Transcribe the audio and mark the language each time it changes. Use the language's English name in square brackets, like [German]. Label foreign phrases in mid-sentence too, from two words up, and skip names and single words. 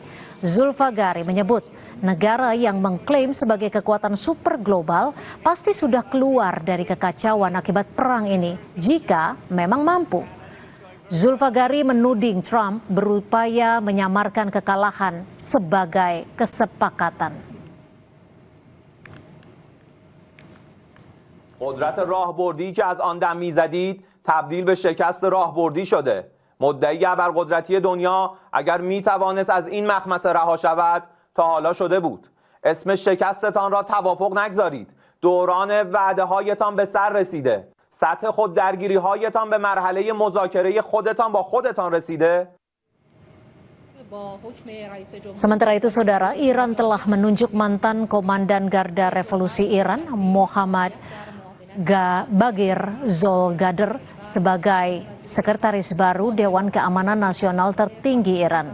[Indonesian] Zulfagari menyebut negara yang mengklaim sebagai kekuatan super global pasti sudah keluar dari kekacauan akibat perang ini jika memang mampu. Zulfagari menuding Trump berupaya menyamarkan kekalahan sebagai kesepakatan. [Persian] قدرت راهبردی که از آن دم میزدید تبدیل به شکست راهبردی شده. مدعی ابرقدرتی دنیا اگر میتوانست از این مخمسه رها شود تا حالا شده بود. اسم شکستتان را توافق نگذارید. دوران وعده هایتان به سر رسیده. سطح خود درگیری هایتان به مرحله مذاکره خودتان با خودتان رسیده. [Indonesian] Sementara itu, saudara, Iran telah menunjuk mantan Komandan Garda Revolusi Iran, Mohammad Bagir Zolgadar, sebagai sekretaris baru Dewan Keamanan Nasional tertinggi Iran.